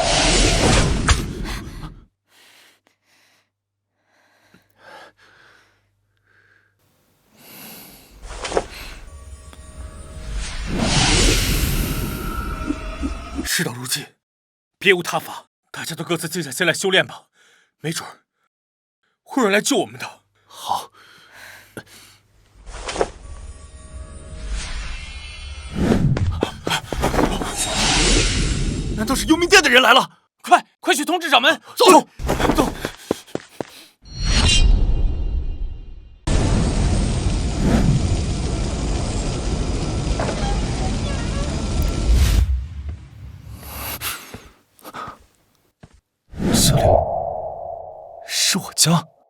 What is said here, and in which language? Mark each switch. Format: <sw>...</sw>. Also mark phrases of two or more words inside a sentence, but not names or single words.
<zh>事到如今，別無他法，大家都各自靜下心來修煉吧，沒準會有人來救我們的。好。難道是幽冥殿的人來了？快去通知掌門！走。这里是我家。</zh>